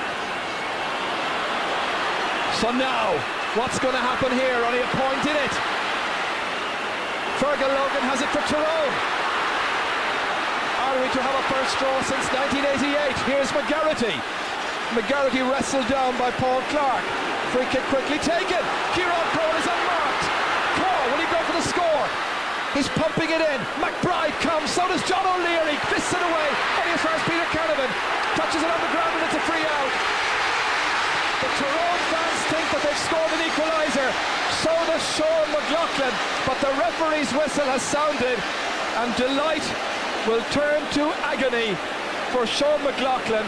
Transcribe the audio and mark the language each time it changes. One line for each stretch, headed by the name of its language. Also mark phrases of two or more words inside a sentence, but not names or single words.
English: So now, what's going to happen here? Only a point in it. Fergal Logan has it for Tyrone. Are we to have a first draw since 1988? Here's McGarrity. McGarrity wrestled down by Paul Clark. Free kick quickly taken. Kieran Corr is unmarked. Corr, will he go for the score? He's pumping it in. McBride comes, so does John O'Leary. Fists it away. And as far as Peter Canavan touches it on the ground and it's a free out. The Tyrone fans think that they've scored an equaliser. So does Sean McLaughlin. But the referee's whistle has sounded, and delight will turn to agony for Sean McLaughlin.